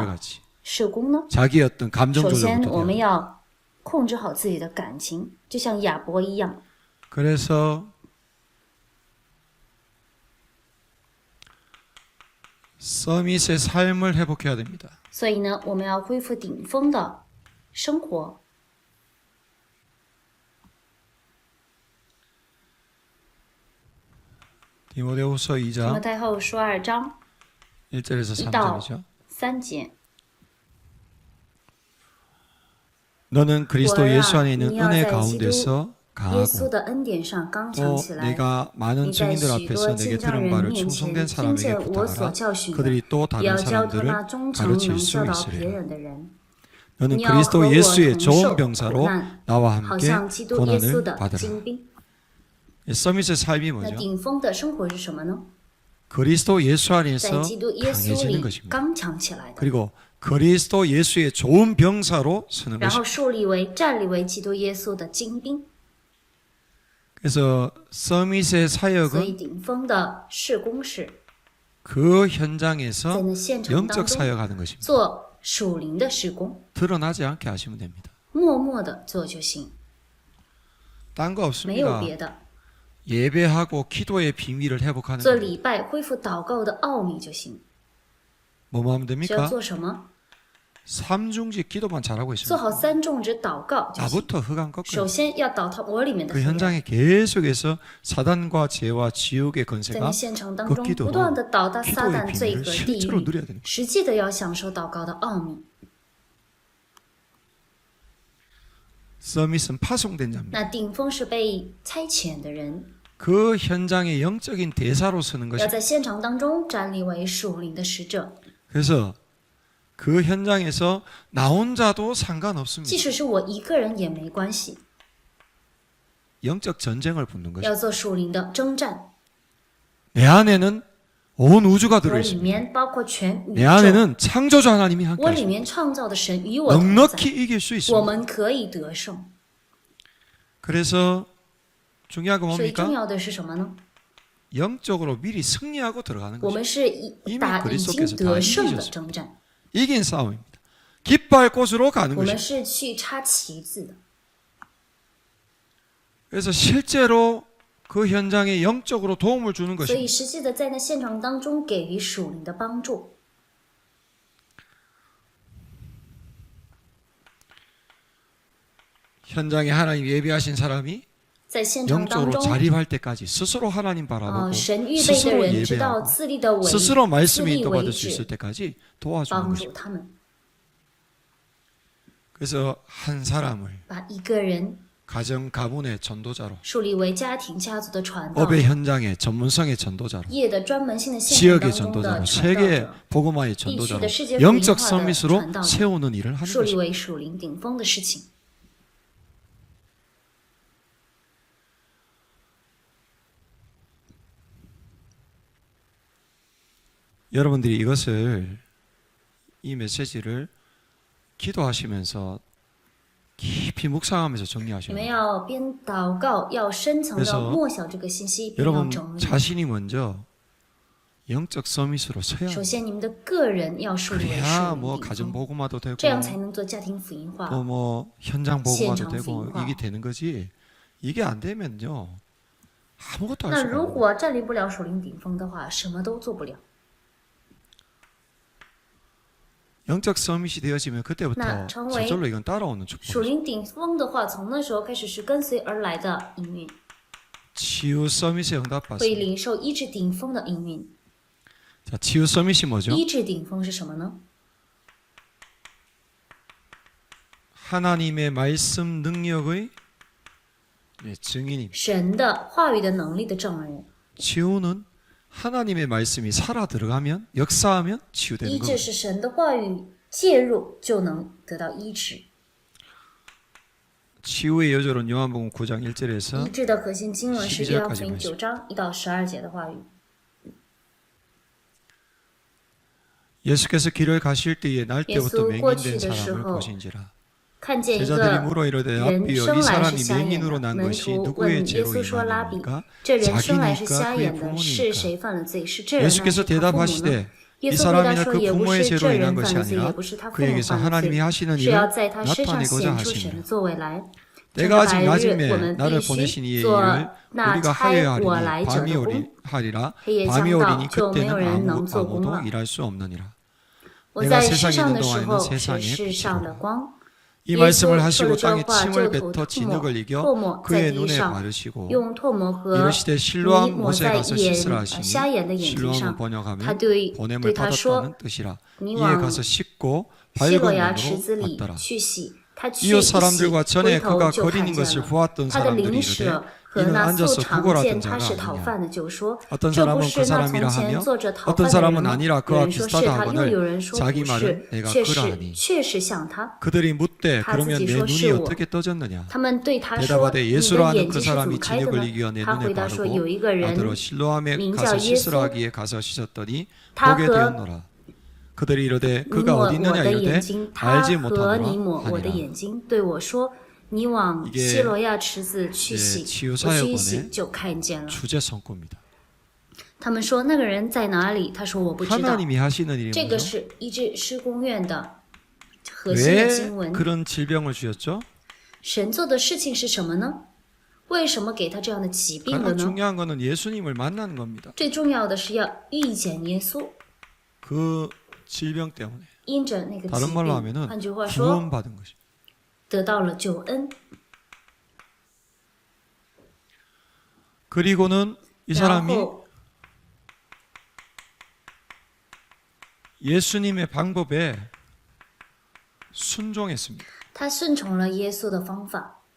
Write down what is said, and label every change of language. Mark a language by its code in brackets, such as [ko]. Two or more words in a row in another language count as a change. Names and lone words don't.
[ko] 아들같이 [zh] 事工呢？ [ko] 자기의 어떤 감정 [zh] 首先，我 [ko] 조절부터 [zh] 们 [ko] 돼요. [zh] 要控制好自己的感情，就像亚伯一样。 [ko] 그래서 서밋의 삶을 회복해야 됩니다. [zh] 所以呢，我们要恢复顶峰的生活。 [ko] 디모데후서 [zh] 提摩 [ko] 2장 [zh] 太后书2章 [ko] 1절에서 [zh] 1到 [ko] 3절이죠. [zh] 3节。 [ko] 너는 그리스도 [zh] 我呀， [ko] 예수 안에 있는 [zh] 你要 [ko] 은혜 [zh] 在基督 [ko] 가운데서 [zh] 耶稣 [ko] 강하고 [zh] 的恩典上刚强 [ko] 또 [zh] 起来。 [ko] 내가 많은 [zh] 你在 [ko] 증인들 [zh] 许 [ko] 앞에서 [zh] 多 [ko] 내게 [zh] 见证 [ko] 들은 [zh] 人 [ko] 바를 [zh] 面前 [ko] 충성된 [zh] 听 [ko] 사람에게 [zh] 见我所 [ko] 부탁하라. [zh] 教训的， [ko] 그들이 또 [zh] 也要 [ko] 다른 [zh] 教托那 [ko] 사람들을 [zh] 忠诚 [ko] 가르칠 [zh] 能 [ko] 수 [zh] 教导别 [ko] 있으리라. [zh] 人的人。 [ko] 너는 [zh] 你要和 [ko] 그리스도 [zh] 我 [ko] 예수의 [zh] 同 [ko] 좋은 [zh] 受苦 [ko] 병사로 [zh] 难， [ko] 나와 [zh] 好 [ko] 함께 [zh] 像基督耶稣 [ko] 고난을 [zh] 的 [ko] 받으라. [zh] 精兵。 [ko] 서밋의 삶이 [zh] 那 [ko] 뭐죠? [zh] 顶峰的生活是什么呢？ [ko] 그리스도 예수 [zh] 在 [ko] 안에서 [zh] 基督耶稣 [ko] 강해지는 [zh] 里 [ko] 것입니다. [zh] 刚强起来的， [ko] 그리고 그리스도 예수의 좋은 병사로 서는 [zh] 然后 [ko] 것입니다. [zh] 树立为站立为基督耶稣的精兵。 [ko] 그래서 서밋의 [zh] 所以 [ko] 사역은 [zh] 顶峰的事工是 [ko] 그 [zh] 在 [ko] 현장에서 [zh] 那现场当 [ko] 영적 [zh] 中 [ko] 사역하는 것입니다. [zh] 做属灵的事工， [ko] 드러나지 않게 하시면 됩니다. [zh] 默默的做就行， [ko] 딴 거 [zh] 没有 [ko] 없습니다. [zh] 别的。 [ko] 예배하고 기도의 비밀을 회복하는 [zh] 做 [ko] 겁니다. [zh] 礼拜恢复祷告的奥秘就行。 [ko] 뭐뭐 하면 [zh] 需要 [ko] 됩니까? [zh] 做什么？ [ko] 삼중직 기도만 잘하고 [zh] 做 [ko] 있습니다. [zh] 好三种植祷告就行。 [ko] 나부터 흑암 [zh] 首 [ko] 꺾어요. [zh] 先要倒塌我里面的 [ko] 그 [zh] 黑暗， [ko] 현장에 계속해서 사단과 죄와 지옥의 [zh] 在那 [ko] 건세가 [zh] 现场当 [ko] 그 [zh] 中 [ko] 기도로 [zh] 不断的倒塌撒 [ko] 기도의 [zh] 旦罪 [ko] 비밀을 [zh] 和地 [ko] 실제로 [zh] 狱， [ko] 누려야 되는 거예요. [zh] 实际的要享受祷告的奥秘。 [ko] 서밋은 파송된 자입니다. [zh] 那顶峰是被差遣的人， [ko] 그 현장의 영적인 대사로 서는 [zh] 要 [ko] 것입니다. [zh] 在现场当中站立为属灵的使者。 [ko] 그래서 그 현장에서 나 혼자도 [zh] 即 [ko] 상관없습니다. [zh] 使是我一个人也没关系， [ko] 영적 전쟁을 붙는 것입니다. [zh] 要做属灵的征战。 [ko] 내 안에는 온 우주가 [zh] 我 [ko] 들어 [zh] 里 [ko] 있습니다. [zh] 面包括全宇 [ko] 내 [zh] 宙， [ko] 안에는 창조주 하나님이 함께 [zh] 我里 [ko] 하십니다. [zh] 面创造的神与我同 [ko] 넉넉히 [zh] 在， [ko] 이길 수 [zh] 我 [ko] 있습니다. [zh] 们可以得胜。 [ko] 그래서 중요한 건 [zh] 所以重 [ko] 뭡니까? [zh] 要的是什么呢？ [ko] 영적으로 미리 승리하고 들어가는 [zh] 我 [ko] 것입니다. [zh] 们是 [ko] 이미 [zh] 打已 [ko] 그리스도께서 [zh] 经 [ko] 다 [zh] 得胜的 [ko] 이기셨습니다. [zh] 征战， [ko] 이긴 싸움입니다. 깃발 꽃으로 가는 [zh] 我们 [ko] 것입니다. [zh] 是去插旗子的。 [ko] 그래서 실제로 그 현장에 영적으로 도움을 주는 [zh] 所以 [ko] 것입니다. [zh] 实际的在那现场当中给予属灵的帮助。 [ko] 현장에 하나님 예비하신 사람이 [zh] 在现场当 [ko] 영적으로 [zh] 中， [ko] 자립할 때까지 스스로 하나님 바라보고 [zh] 神预备的 [ko] 스스로 [zh] 人知道 [ko] 예배하고 [zh] 自立的为 [ko] 스스로 [zh] 自 [ko] 말씀에 [zh] 立为 [ko] 인도받을 수 있을 [zh] 止， [ko] 때까지 도와주는 [zh] 帮助 [ko] 것입니다. [zh] 他们， [ko] 그래서 한 사람을 [zh] 把一个人 [ko] 가정 가문의 전도자로 [zh] 树立为家庭家族的传道 [ko] 업의 [zh] 者， [ko] 현장의 전문성의 전도자로 [zh] 业的专门性的现 [ko] 지역의 [zh] 场当中的 [ko] 전도자로 [zh] 传道 [ko] 세계 [zh] 者， [ko] 복음화의 전도자로 이 시대 영적 [zh] 福音化的 [ko] 서밋으로 [zh] 传道者。 [ko] 세우는 일을 하는 [zh] 树立 [ko] 것입니다. [zh] 为属灵顶峰的事情。 [ko] 여러분들이 이것을 이 메시지를 기도하시면서 깊이 묵상하면서 [zh] 你 [ko] 정리하셔야 [zh] 们 [ko] 돼요. [zh] 要边祷告，要深层 [ko] 그래서 [zh] 的默想这个信息，并要 [ko] 여러분 [zh] 整理。 [ko] 자신이 먼저 영적 서밋으로 서야 [zh] 首 [ko] 해요. [zh] 先，你们的个人要树立为 [ko] 그래야 [zh] 属 [ko] 뭐 [zh] 灵顶 [ko] 가정 [zh] 峰， [ko] 복음화도 되고 [zh] 这样才能做家庭福音化。 [ko] 또 뭐 현장 복음화도 현장 되고 복음화. 이게 되는 거지. 이게 안 되면요 아무것도 할 [zh] 那 [ko] 수가 [zh] 如 [ko] 없어요. [zh] 果站立不了属灵顶峰的话，什么都做不了。 [ko] 영적 서밋이 되어지면 [zh] 那 [ko] 그때부터 [zh] 成为 [ko] 저절로 이건 따라오는 [zh] 属 [ko] 축복. [zh] 灵顶峰的话，从那时候开始是跟随而来的营运， [ko] 치유 서밋에 [zh] 会 [ko] 응답받습니다. [zh] 领受医治顶峰的营运。 [ko] 자, 치유 서밋이 뭐죠? [zh] 医治顶峰是什么呢？ [ko] 하나님의 말씀 능력의 증인입니다. [zh] 神的话语的能力的证人。 [ko] 치유는 하나님의 말씀이 살아 들어가면 역사하면 치유되는 [zh] 医治 [ko] 겁니다. [zh] 是神的话语介入就能得到医治。 [ko] 치유의 여조는 요한복음 9장 [zh] 医 [ko] 1절에서 [zh] 治的核心经文是 12 约翰福音节 9章1到12节的话语。 [ko] 예수께서 길을 가실 때에 날 때부터 [zh] 耶稣过去 [ko] 맹인된 [zh] 的时 [ko] 사람을 [zh] 候 [ko] 보신지라. [zh] 看见一 [ko] 제자들이 [zh] 个 [ko] 물어 이르되 [zh] 人 [ko] 라비여 [zh] 生 [ko] 이 [zh] 来是 [ko] 사람이 [zh] 瞎眼 [ko] 맹인으로 [zh] 的， [ko] 난 [zh] 门 [ko] 것이 [zh] 徒 [ko] 누구의 [zh] 问耶 [ko] 죄로 [zh] 稣说：“拉比， [ko] 인하니까 [zh] 这人生来是 [ko] 자기니까 [zh] 瞎 [ko] 그의 [zh] 眼的，是 [ko] 부모니까. [zh] 谁犯了罪？是这人呢，还是 [ko] 예수께서 [zh] 他父母呢？” [ko] 대답하시되 [zh] 耶 [ko] 이 [zh] 稣回答 [ko] 사람이나 [zh] 说：“ [ko] 그 [zh] 也不 [ko] 부모의 [zh] 是 [ko] 죄로 [zh] 这 [ko] 인한 [zh] 人犯 [ko] 것이 [zh] 了罪，也 [ko] 아니라 [zh] 不是他父母 [ko] 그에게서 [zh] 犯了 [ko] 하나님이 [zh] 罪， [ko] 하시는 [zh] 是要 [ko] 일을 [zh] 在他身上 [ko] 나타내고자 [zh] 显出神的 [ko] 하심이라. [zh] 作为来。趁 [ko] 내가 [zh] 着 [ko] 아직 [zh] 白日，我 [ko] 낮음에 [zh] 们 [ko] 나를 [zh] 必须 [ko] 보내신 이의 [zh] 做 [ko] 일을 [zh] 那 [ko] 우리가 [zh] 差我 [ko] 하여야 [zh] 来 [ko] 하리니 [zh] 者 [ko] 밤이 [zh] 的工。 [ko] 하리라 [zh] 黑夜 [ko] 밤이 [zh] 将到， [ko] 오리니 [zh] 就没有 [ko] 그때는 [zh] 人能做工 [ko] 아무도 [zh] 了。 [ko] 일할 수 없느니라. [zh] 我 [ko] 내가 [zh] 在世 [ko] 세상에 [zh] 上 [ko] 있는 [zh] 的时 [ko] 동안에는 [zh] 候是 [ko] 세상의 [zh] 世上的 [ko] 빛이라. [zh] 光。 [ko] 이 [zh] 耶 [ko] 말씀을 [zh] 稣说了 [ko] 하시고 [zh] 这 [ko] 땅에 [zh] 话，就 [ko] 침을 [zh] 吐 [ko] 뱉어 [zh] 唾 [ko] 진흙을 [zh] 沫， [ko] 이겨 [zh] 唾沫在 [ko] 그의 [zh] 地 [ko] 눈에 [zh] 上， [ko] 바르시고 [zh] 用唾沫和 [ko] 이르시되 [zh] 泥 [ko] 실로암 [zh] 抹 [ko] 못에 [zh] 在 [ko] 가서 [zh] 瞎 [ko] 씻으라 [zh] 眼的 [ko] 하시니 [zh] 眼睛 [ko] 실로암을 [zh] 上。他 [ko] 번역하면 [zh] 对 [ko] 보냄을 [zh] 他说 [ko] 받았다는 뜻이라. [zh] 你 [ko] 이에 [zh] 往 [ko] 가서 씻고 [zh] 希 [ko] 밝은 [zh] 罗亚池 [ko] 눈으로 [zh] 子里 [ko] 왔더라. [zh] 去洗，他去 [ko] 이웃 [zh] 一洗， [ko] 사람들과 전에 [zh] 回头 [ko] 그가 [zh] 就 [ko] 거리는 [zh] 看见 [ko] 것을 [zh] 了。 [ko] 보았던 [zh] 他的 [ko] 사람들이 [zh] 邻 [ko] 이르되 [zh] 舍和 [ko] 이는 [zh] 那素 [ko] 앉아서 [zh] 常 [ko] 구걸하던 [zh] 见他 [ko] 자가 [zh] 是讨 [ko] 아니냐. [zh] 饭的，就说 [ko] 어떤 [zh] 这不 [ko] 사람은 [zh] 是 [ko] 그 [zh] 那 [ko] 사람이라 [zh] 从前 [ko] 하며 [zh] 坐着讨 [ko] 어떤 [zh] 饭的人 [ko] 사람은 [zh] 吗？ [ko] 아니라 [zh] 有 [ko] 그와 [zh] 人说是 [ko] 비슷하다 [zh] 他，又 [ko] 하거늘 [zh] 有人说 [ko] 자기 [zh] 不是， [ko] 말은 내가 [zh] 确 [ko] 그러하니 [zh] 实像他。 [ko] 그들이 묻되 [zh] 他自 [ko] 그러면 [zh] 己 [ko] 내 [zh] 说 [ko] 눈이 [zh] 是我。 [ko] 어떻게 떠졌느냐. [zh] 他们对他说：“ [ko] 대답하되 [zh] 你 [ko] 예수로 [zh] 的 [ko] 하는 [zh] 眼 [ko] 그 [zh] 睛是怎么 [ko] 사람이 [zh] 开的 [ko] 진흙을 [zh] 呢？” [ko] 이겨 내 [zh] 他 [ko] 눈에 [zh] 回答说：“ [ko] 바르고 [zh] 有一个 [ko] 나더러 [zh] 人 [ko] 실로암에 [zh] 名 [ko] 가서 [zh] 叫耶 [ko] 씻으라 [zh] 稣， [ko] 하기에 가서 씻었더니 [zh] 他 [ko] 보게 [zh] 和 [ko] 되었노라. 그들이 이르되 [zh] 你 [ko] 그가 [zh] 抹 [ko] 어디 [zh] 我 [ko] 있느냐 [zh] 的 [ko] 이르되 [zh] 眼睛，他 [ko] 알지 [zh] 和 [ko] 못하노라 [zh] 你抹我的 [ko] 하니라. [zh] 眼睛，对我说：你往 [ko] 이게 [zh] 希罗亚池子去洗。 [ko] 치유 [zh] 我去一洗 [ko] 사역원의 [zh] 就看见了。 [ko] 주제 성구입니다. [zh] 他们说那个人在哪里？他说我不知道。 [ko] 하나님이 하시는 일이 [zh] 这个 [ko] 뭐죠? [zh] 是医治施工院的核心的 [ko] 왜 [zh] 经文。 [ko] 그런 질병을 주셨죠? [zh] 神做的事情是什么呢？为什么给他这样的疾病了 [ko] 가장 [zh] 呢？ [ko] 중요한 것은 예수님을 만나는 겁니다. [zh] 最重要的是要遇见耶稣， [ko] 그 질병 때문에 [zh] 因着那个疾 [ko] 다른 말로 [zh] 病， [ko] 하면은 [zh] 换句话说， [ko] 구원받은 것입니다. [zh] 得到了救恩。 [ko] 그리고는 이 [zh] 然 [ko] 사람이 [zh] 后 [ko] 예수님의 방법에 순종했습니다. [zh] 他顺从了耶稣的方法。